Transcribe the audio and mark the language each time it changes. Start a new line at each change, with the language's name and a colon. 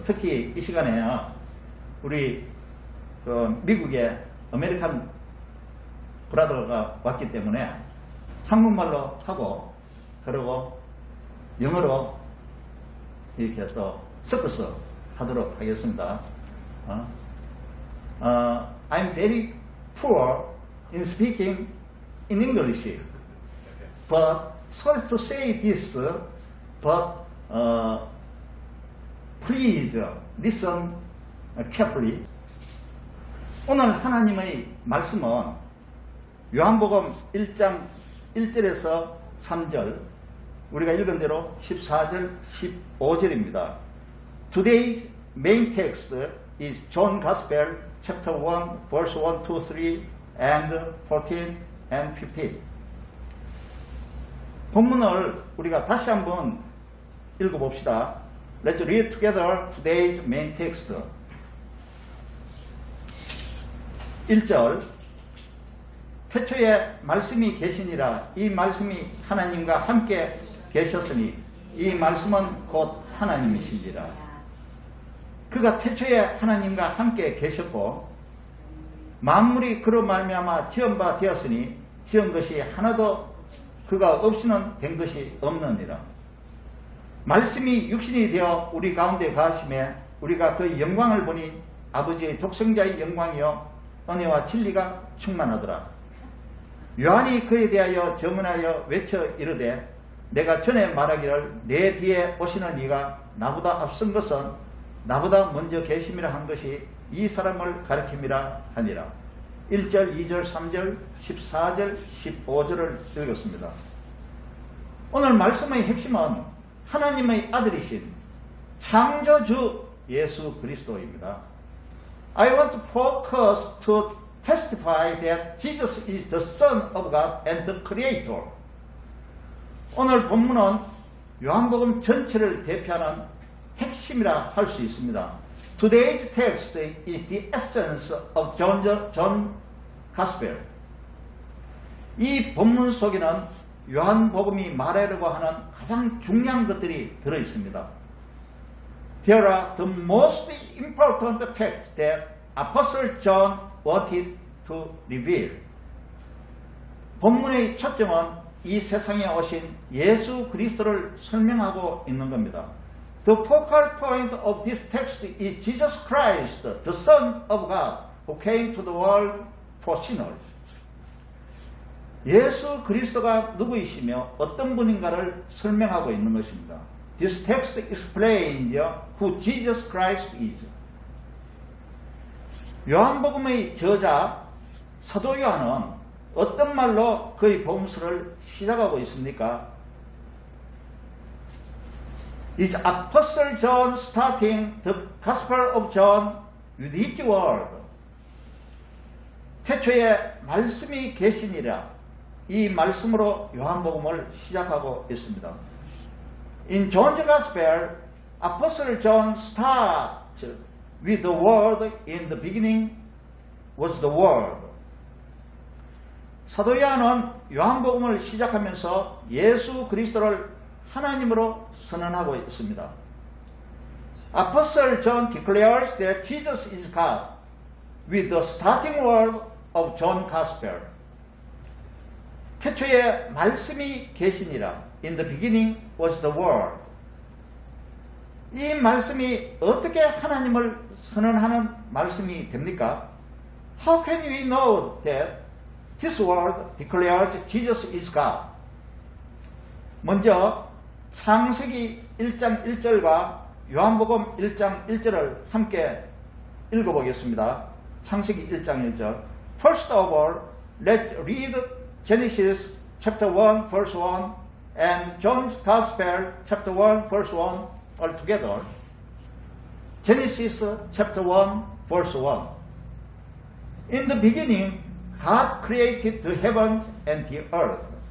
Korean: 특히 이 시간에 우리 미국의 아메리칸 브라더가 왔기 때문에 한국말로 하고 그리고 영어로 이렇게 또 섞어서 하도록 하겠습니다.
English: I'm very poor in speaking in English, but sorry to say this, but please listen carefully.
Korean: 오늘 하나님의 말씀은 요한복음 1장 1절에서 3절, 우리가 읽은 대로 14절, 15절입니다.
English: Today's main text is John Gospel chapter 1, verse 1, 2, 3, and 14 and 15.
Korean: 본문을 우리가 다시 한번 읽어봅시다.
English: Let's read together today's main text.
Korean: 1절, 태초에 말씀이 계시니라. 이 말씀이 하나님과 함께 계셨으니 이 말씀은 곧 하나님이시니라. 그가 태초에 하나님과 함께 계셨고 만물이 그로 말미암아 지은 바 되었으니 지은 것이 하나도 그가 없이는 된 것이 없느니라. 말씀이 육신이 되어 우리 가운데 가심에 우리가 그 영광을 보니 아버지의 독생자의 영광이요 은혜와 진리가 충만하더라. 요한이 그에 대하여 증언하여 외쳐 이르되 내가 전에 말하기를 내 뒤에 오시는 이가 나보다 앞선 것은 나보다 먼저 계심이라 한 것이 이 사람을 가리킴이라 하니라. 1절, 2절, 3절, 14절, 15절을 읽었습니다. 오늘 말씀의 핵심은 하나님의 아들이신 창조주 예수 그리스도입니다.
English: I want to focus to testify that Jesus is the Son of God and the Creator.
Korean: 오늘 본문은 요한복음 전체를 대표하는 핵심이라 할 수 있습니다.
English: Today's text is the essence of John Gospel.
Korean: 이 본문 속에는 요한복음이 말하려고 하는 가장 중요한 것들이 들어있습니다.
English: There are the most important facts that Apostle John wanted to reveal.
Korean: 본문의 초점은 이 세상에 오신 예수 그리스도를 설명하고 있는 겁니다.
English: The focal point of this text is Jesus Christ, the Son of God, who came to the world for sinners.
Korean: 예수 그리스도가 누구이시며 어떤 분인가를 설명하고 있는 것입니다.
English: This text explains who Jesus Christ is.
Korean: 요한복음의 저자 사도 요한은 어떤 말로 그의 복음서를 시작하고 있습니까?
English: Is Apostle John starting the Gospel of John with his word?
Korean: 태초에 말씀이 계시니라. 이 말씀으로 요한복음을 시작하고 있습니다.
English: In John's Gospel, Apostle John starts with the word. In the beginning was the word.
Korean: 사도 요한은 요한복음을 시작하면서 예수 그리스도를 하나님으로 선언하고 있습니다.
English: Apostle John declares that Jesus is God with the starting word of John Gospel.
Korean: 태초에 말씀이 계시니라.
English: In the beginning was the word.
Korean: 이 말씀이 어떻게 하나님을 선언하는 말씀이 됩니까?
English: How can we know that this word declares Jesus is God?
Korean: 먼저 창세기 1장 1절과 요한복음 1장 1절을 함께 읽어보겠습니다. 창세기 1장 1절.
English: First of all, let's read Genesis chapter 1 verse 1 and John's Gospel chapter 1 verse 1 all together. Genesis chapter 1 verse 1. In the beginning, God created the heavens and the earth.